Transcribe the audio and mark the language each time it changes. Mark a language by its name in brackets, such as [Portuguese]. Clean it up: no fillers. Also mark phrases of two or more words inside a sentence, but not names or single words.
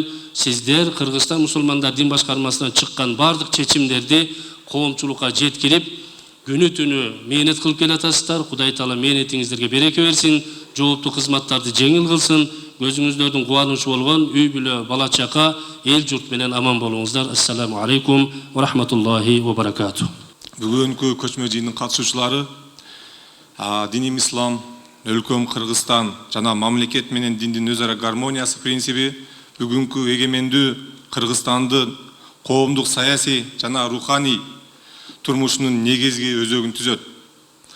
[Kyrgyz] Сиздер Кыргызстан мусулмандар дин башкармасынан чыккан бардык чечимдерди коомчулукка жеткирип, күнү түнү мээнет кылып келатасыздар. Кудай Таала мээнетиңиздерге береке берсин, жооптуу кызматтарды жеңил кылсын. Өзүңүздөрдүн кубанычы болгон үй бүлө, бала чака, эл журт менен аман болуңуздар. [Arabic] السلام عليكم ورحمة الله وبركاته. [Kyrgyz] Бүгүнкү көчмө жыйындын катышуучулары, диним ислам, өлкөм Кыргызстан жана мамлекет менен диндин өз ара гармониясы принциби бүгүнкү эгемендүү Кыргызстандын коомдук саясий жана руханий турмушунун негизги өзөгүн түзөт.